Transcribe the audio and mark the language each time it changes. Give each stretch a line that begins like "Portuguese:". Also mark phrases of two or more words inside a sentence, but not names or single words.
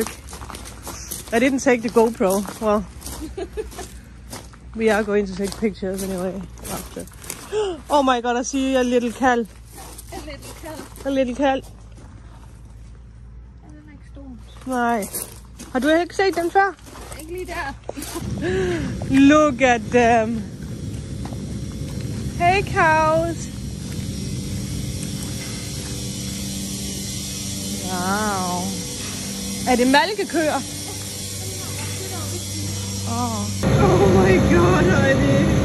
English: I didn't take the GoPro. Well, we are going to take pictures anyway after. Oh my god, I see a little cal. A little cal. A little cal.
Danish: Den er ikke stor. Nej. Har du ikke set dem før? Ikke lige der.
English: Look at them. Hey cows. Wow.
Danish: Er det malkekøer?
English: Oh my god,
Danish: Heidi.